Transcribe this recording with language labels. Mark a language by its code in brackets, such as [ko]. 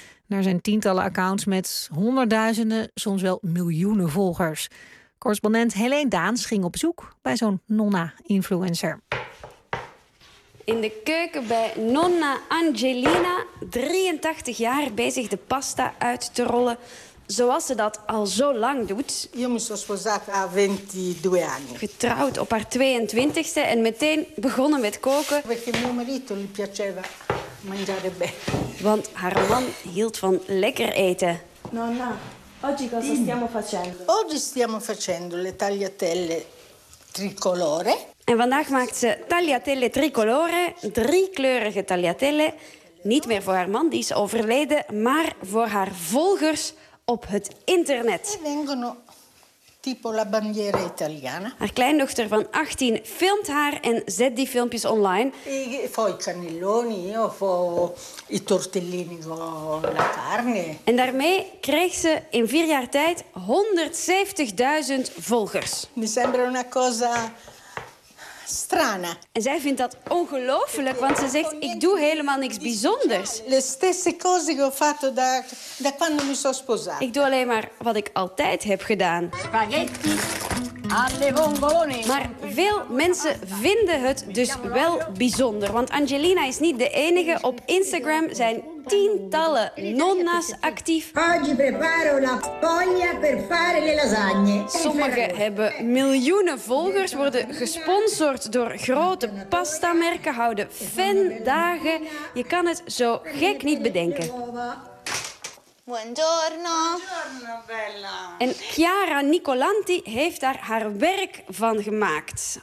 [nl] Er zijn tientallen accounts met honderdduizenden, soms wel miljoenen volgers. Correspondent Helene Daans ging op zoek bij zo'n nonna-influencer. In de keuken bij nonna Angelina, 83 jaar, bezig de pasta uit te rollen, zoals ze dat al zo lang doet. [it] Io mi sono sposata a 22 anni. [nl] Getrouwd op haar 22e en meteen begonnen met koken. [it] Perché mio marito gli piaceva mangiare bene. [nl] Want haar man hield van lekker eten. [it] Nonna, oggi cosa stiamo facendo? Oggi stiamo facendo le tagliatelle tricolore. [nl] En vandaag maakt ze tagliatelle tricolore, 3-kleurige tagliatelle. Niet meer voor haar man, die is overleden, maar voor haar volgers op het internet. [it] tipo la bandiera italiana. [nl] Haar kleindochter van 18 filmt haar en zet die filmpjes online. Ik voor [it] cannelloni of i tortellini con la carne. [nl] En daarmee kreeg ze in 4 jaar tijd 170.000 volgers. [it] Mi sembra una cosa strana. [nl] En zij vindt dat ongelooflijk, want ze zegt: ik doe helemaal niks bijzonders. [it] Le stesse cose che ho fatto da quando mi sono sposata. [nl] Ik doe alleen maar wat ik altijd heb gedaan. [it] Spaghetti alle vongole. [nl] Maar veel mensen vinden het dus wel bijzonder, want Angelina is niet de enige. Op Instagram zijn tientallen nonna's actief. [it] Oggi preparo la foglia per fare le lasagne. [nl] Sommigen hebben miljoenen volgers, worden gesponsord door grote pastamerken, houden fandagen. Je kan het zo gek niet bedenken. [it] Buongiorno. Buongiorno, bella. [nl] En Chiara Nicolanti heeft daar haar werk van gemaakt.